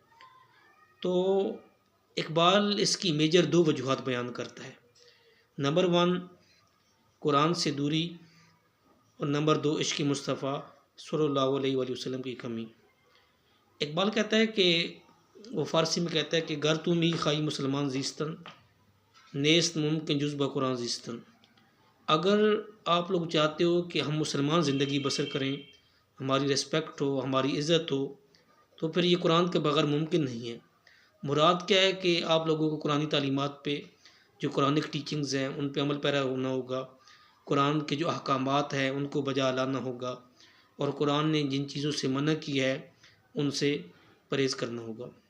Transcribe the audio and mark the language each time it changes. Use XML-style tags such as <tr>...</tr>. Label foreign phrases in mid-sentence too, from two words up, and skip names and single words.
<ur>تو اقبال اس کی میجر دو وجوہات بیان کرتا ہے۔ نمبر 1 قرآن سے دوری، اور نمبر 2 عشق مصطفیٰ</ur> <ar>صلی اللہ علیہ وآلہ وسلم</ar> <ur>کی کمی۔ اقبال کہتا ہے کہ وہ فارسی میں کہتا ہے کہ</ur> <fa>گر تو می خائی مسلمان زیستن نیست ممکن جز قرآن زیستن۔</fa> <ur>اگر آپ لوگ چاہتے ہو کہ ہم مسلمان زندگی بسر کریں، ہماری ریسپیکٹ ہو، ہماری عزت ہو، تو پھر یہ قرآن کے بغیر ممکن نہیں ہے۔ مراد کیا ہے کہ آپ لوگوں کو قرآنی تعلیمات پہ، جو</ur> <en>Quranic teachings</en> <ur>ہیں ان پہ عمل پیرا ہونا ہوگا، قرآن کے جو احکامات ہیں ان کو بجا لانا ہوگا، اور قرآن نے جن چیزوں سے منع کی ہے ان سے پرہیز کرنا ہوگا۔</ur>